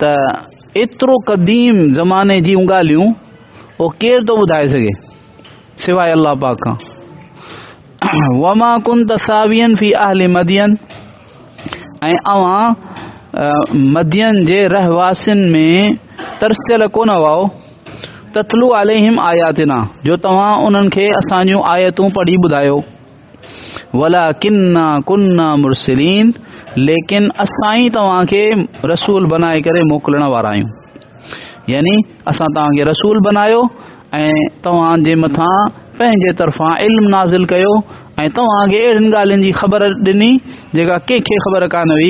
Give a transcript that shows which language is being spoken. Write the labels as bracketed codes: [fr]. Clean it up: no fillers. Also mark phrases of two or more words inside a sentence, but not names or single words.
[sd] त एतिरो क़दीम ज़माने जी ॻाल्हियूं उहो केरु थो ॿुधाए सघे सिवाय अल्लाह पाक खां। [ar] وما كنت ثاويا في أهل مدين, [sd] ऐं अवां मदियन जे रहवासियुनि में तरसियल कोन हुआ [ar] تتلو عليهم آياتنا, [sd] जो तव्हां उन्हनि खे असांजूं आयतूं पढ़ी ॿुधायो। [ar] ولكنا كنا مرسلين, [sd] लेकिन असां ई तव्हांखे रसूल बनाए करे मोकिलण वारा आहियूं। यानी असां तव्हांखे रसूल बनायो ऐं तव्हांजे मथां पंहिंजे तरफ़ां इल्म नाज़िल कयो ऐं तव्हांखे अहिड़ियुनि ॻाल्हियुनि जी ख़बर ॾिनी जेका कंहिंखे ख़बर कान हुई।